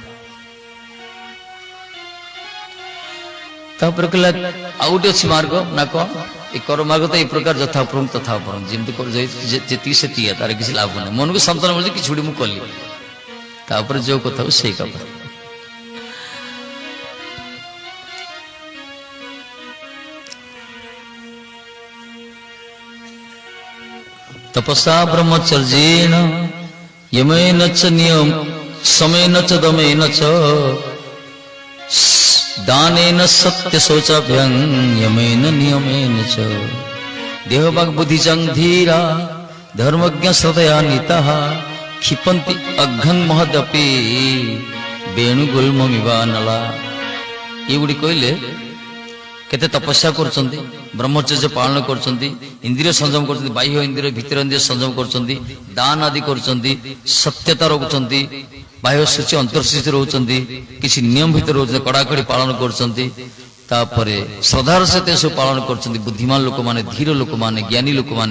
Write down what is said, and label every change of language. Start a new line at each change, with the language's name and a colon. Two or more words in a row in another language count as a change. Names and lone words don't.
Odia: ତାପରେ କହିଲା ଆଉ ଗୋଟେ ଅଛି ମାର୍ଗ ନା କଣ? ଏ କର୍ମ ମାର୍ଗ ତ ଏଇ ପ୍ରକାର ଯଥାପୂର୍ବ ତଥାପୂର୍ବ, ଯେମିତି ଯେତିକି ସେତିକି, ତାର କିଛି ଲାଭ ନାହିଁ। ମନକୁ ସନ୍ତୋଷ ମିଳୁଛି, କିଛି ଗୋଟେ ମୁଁ କଲି, ତାପରେ ଯୋଉ କଥା ସେଇ କଥା।
Sanskrit: तपसा ब्रह्मचर्येण यमेन च नियम समेन च दमेन च दानेन सत्य शौचाभ्यं यमेन नियमेन च देहवाग बुद्धिजं धीरा धर्मज्ञ श्रद्धया नीतः क्षिपन्ति अघ्नं महदपि वेणुगुल्ममिवानला।
Odia: ଯେ ଗୁଡ଼ି କହଲେ କେତେ ତପସ୍ୟା କରଛନ୍ତି, ବ୍ରହ୍ମଚର୍ଯ୍ୟ ପାଳନ କରଛନ୍ତି, ଇନ୍ଦ୍ରିୟ ସଂଯମ କରଛନ୍ତି, ବାହ୍ୟ ଇନ୍ଦ୍ରିୟ ଭିତର ଇନ୍ଦ୍ରିୟ ସଂଯମ କରଛନ୍ତି, ଦାନ ଆଦି କରଛନ୍ତି, ସତ୍ୟତା ରଖୁଛନ୍ତି, ବାହ୍ୟ ସୂଚି ଅନ୍ତର୍ସୂଚି ରହୁଛନ୍ତି, କିସି ନିୟମ ଭିତର ରହୁଛନ୍ତି, କଡ଼ାକଡ଼ି ପାଳନ କରଛନ୍ତି, ତାପରେ ଶ୍ରଦ୍ଧାର ସହିତ ସବ ପାଳନ କରଛନ୍ତି ବୁଦ୍ଧିମାନ ଲୋକ ମାନେ, ଧୀର ଲୋକ ମାନେ, ଜ୍ଞାନୀ ଲୋକ ମାନେ।